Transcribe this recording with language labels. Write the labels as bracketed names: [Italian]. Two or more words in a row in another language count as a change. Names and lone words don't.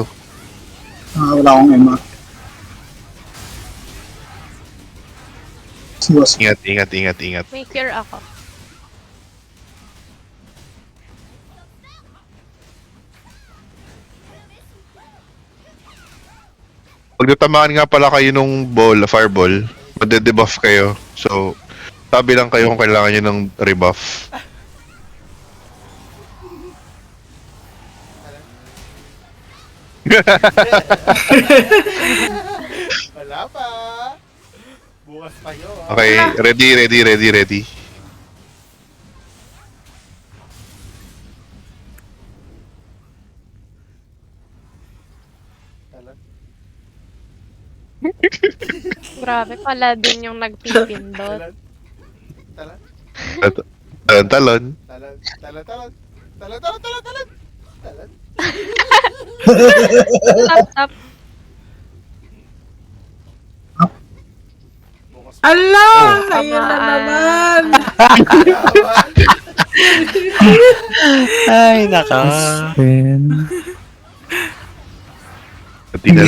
[Filipino] Wala akong Emma. Siwas. Ingat, ingat, ingat, ingat. May cure ako. Pag natamaan nga pala kayo nung ball, fireball, made-debuff kayo. So, sabi lang kayo kung kailangan nyo ng rebuff. Wala pa. Bukas pa yun. [English] Okay, ready, ready, ready, ready. [Filipino] Talag. Grabe pala din yung nagpipindot. Talag. Talon, talon. Talag. Talag. Talag. Talag. Talag. Talag. Talag. Talag. Tap, tap. Bukas pa. Ala! Oh, Ayun na tamaan. naman! Ay, naka. Then, Pati na